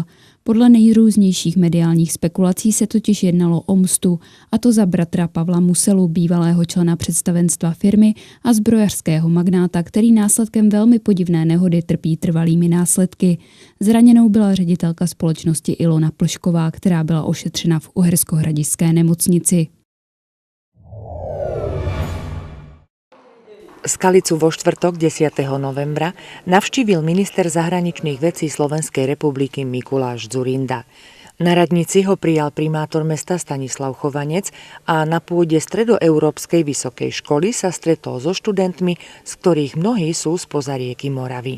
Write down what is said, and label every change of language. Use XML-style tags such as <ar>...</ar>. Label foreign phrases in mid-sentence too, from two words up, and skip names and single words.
<cs>Podle nejrůznějších mediálních spekulací se totiž jednalo o mstu, a to za bratra Pavla Muselu, bývalého člena představenstva firmy a zbrojařského magnáta, který následkem velmi podivné nehody trpí trvalými následky. Zraněnou byla ředitelka společnosti Ilona Plšková, která byla ošetřena v uherskohradišské nemocnici.</cs> <sk>Skalicu vo štvrtok 10. novembra navštívil minister zahraničných vecí Slovenskej republiky Mikuláš Dzurinda. Na radnici ho prijal primátor mesta Stanislav Chovanec a na pôde Stredoeurópskej vysokej školy sa stretol so študentmi, z ktorých mnohí sú spoza rieky Moravy.</sk>